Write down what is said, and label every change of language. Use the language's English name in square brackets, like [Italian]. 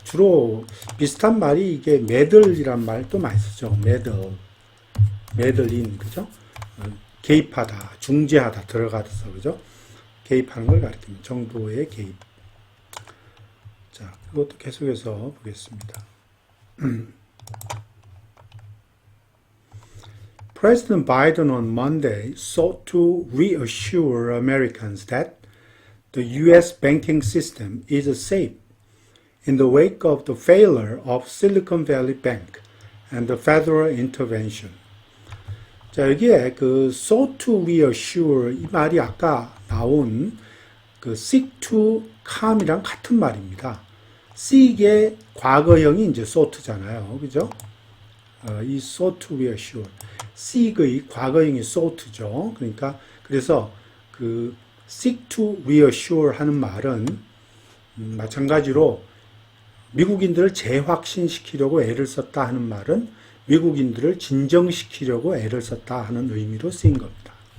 [Korean] 주로 비슷한 말이 이게 meddle이란 말도 많이 쓰죠. meddling, 그죠? 개입하다, 중재하다, 들어가서, 그죠? 개입하는 걸 가리킵니다. 정부의 개입. 자, 그것도 계속해서 보겠습니다. [English] President Biden on Monday sought to reassure Americans that the U.S. banking system is safe in the wake of the failure of Silicon Valley Bank and the federal intervention. [Korean] 자, 여기에 그 sought to reassure 이 말이 아까 나온 그 seek to calm이랑 같은 말입니다. seek의 과거형이 이제 sought잖아요. 그죠? 이 sought to reassure. seek의 과거형이 sought죠. 그러니까, 그래서 그 seek to reassure 하는 말은 마찬가지로 미국인들을 재확신시키려고 애를 썼다 하는 말은 미국인들을 진정시키려고 애를 썼다 하는 의미로 쓰인 겁니다.